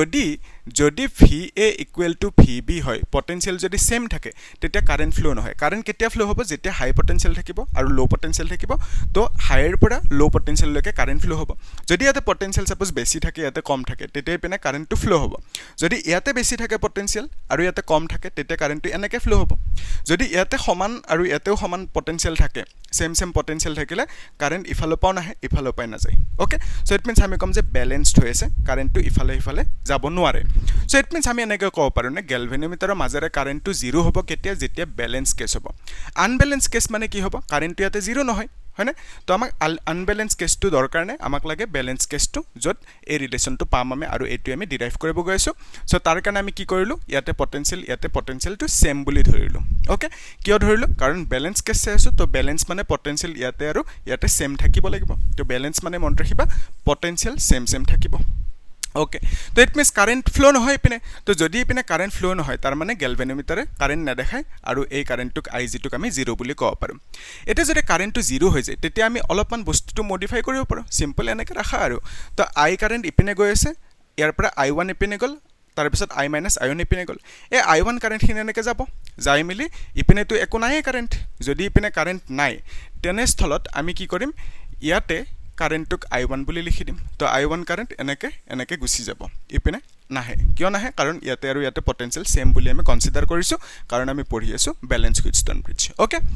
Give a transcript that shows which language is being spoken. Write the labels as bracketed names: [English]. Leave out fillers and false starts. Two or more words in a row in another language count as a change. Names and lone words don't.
[Assamese] যদি VA [English] equal to [Assamese] VB হয় পটেঞ্চিয়েল যদি ছেম থাকে তেতিয়া [English] current flow' [Assamese] নহয় কাৰেণ্ট কেতিয়া ফ্ল' হ'ব যেতিয়া [English] high potential [Assamese] থাকিব আৰু [English] low potential [Assamese] থাকিব তো হাইৰ পৰা ল' পটেঞ্চিয়েললৈকে [English] current flow' [Assamese] হ'ব যদি ইয়াতে [English] potential suppose [Assamese] বেছি থাকে ইয়াতে কম থাকে তেতিয়া পিনে কাৰেণ্টটো ফ্ল' হ'ব যদি ইয়াতে বেছি থাকে পটেঞ্চিয়েল আৰু ইয়াতে কম থাকে তেতিয়া কাৰেণ্টটো এনেকৈ ফ্ল' হ'ব যদি ইয়াতে সমান আৰু ইয়াতেও সমান পটেঞ্চিয়েল থাকে [English] same potential [Assamese] থাকিলে কারেন্ট ইফালৰ পাও নাহে ইফালৰ পাই নাযায় [English] okay so it means [Assamese] আমি কম যে ব্যালেন্সড হৈ আছে কারেন্টটো ইফালে যাব নোৱাৰে [English] so it means [Assamese] আমি এনেকৈ ক'ব পাৰো নে গ্যালভেনোমিটাৰৰ মাজেৰে কারেন্টটো 0 হ'ব কেতিয়া যেতিয়া [English] balance case [Assamese] হ'ব [English] unbalance case [Assamese] মানে কি হ'ব কারেন্টটো ইয়াতে 0 নহয় হয়নে তো আমাক আনব্যালেন্স কেসটো দৰকাৰ নাই আমাক লাগে ব্যালেন্স কেসটো যত এই ৰিলেশনটো পাম আমি আৰু এটো আমি ডিৰাইভ কৰিব গৈছো সো তাৰ কাৰণে আমি কি কৰিলো ইয়াতে পটেনশিয়ালটো সেম বুলি ধৰিলো ওকে কিয় ধৰিলো কাৰণ [English] balance case [Assamese] আছে তো ব্যালেন্স মানে পটেনশিয়াল ইয়াতে আৰু ইয়াতে সেম থাকিব লাগিব তো ব্যালেন্স মানে মন ৰাখিবা পটেনশিয়াল সেম থাকিব ওকে তো [English] it means current flow [Assamese] নহয় পিনে তো যদি পিনে [English] current flow [Assamese] নহয় তাৰ মানে গ্যালভেনোমিটাৰে কারেন্ট নেদেখায় আৰু এই কারেন্টটোক আইজিটোক আমি 0 বুলি ক'ব পাৰো এটা যদি কারেন্টটো 0 হৈ যায় তেতিয়া আমি অলপমান বস্তুটো মডিফাই কৰিব পাৰো সিম্পল এনেকৈ ৰাখা আৰু তো আই কারেন্ট ইপিনে গৈ আছে ইয়াৰ পৰা i1 ইপিনে গল তাৰ পিছত i - i1 ইপিনে গল এই i1 কারেন্ট খিনি এনেকৈ যাব যাই মিলি ইপিনে তো একো নাই কারেন্ট যদি ইপিনে কারেন্ট নাই তেনে স্থলত আমি কি কৰিম ইয়াতে কারেন্টক i1 বুলি লিখি দিম তো i1 কারেন্ট এনেকে গুছি যাব ইপিনে নাহে কিয় নাহে কাৰণ ইয়াতে আৰু ইয়াতে পটেনশিয়াল সেম বুলি আমি কনসিডাৰ কৰিছো কাৰণ আমি পঢ়ি আছো [English] balance Wheatstone bridge okay